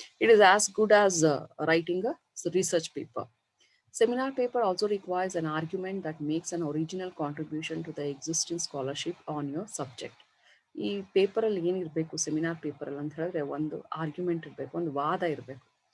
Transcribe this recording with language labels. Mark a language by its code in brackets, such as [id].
[en] It is as good as writing a research paper. Seminar paper also requires an argument that makes an original contribution to the existing scholarship on your subject. [kn] ಈ ಪೇಪರಲ್ಲಿ ಏನಿರಬೇಕು seminar ಪೇಪರಲ್ಲಿ ಅಂತ ಹೇಳಿದ್ರೆ, ಒಂದು argument ಇರಬೇಕು, ಒಂದು ವಾದ ಇರಬೇಕು.